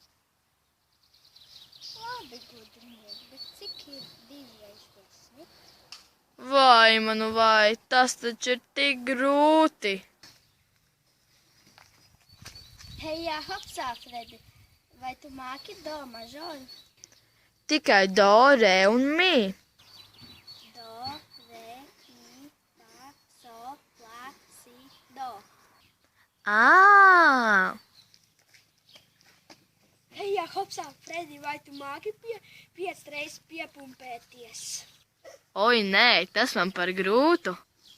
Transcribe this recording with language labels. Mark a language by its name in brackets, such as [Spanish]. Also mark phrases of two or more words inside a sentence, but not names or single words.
[Latvian] Labi, gudrinieki, bet cik ir 2 reiz 10? Vai, tas taču ir tik grūti. Hei, hopsā, Fredi, vai tu māki do mažoru? Tikai do, re un mi. Do, re, mi, fa, so, la, si, do. Ā! Hei, hopsā, Fredi, vai tu māki 5 reizes piepumpēties? Oi, nē, tas man par grūtu.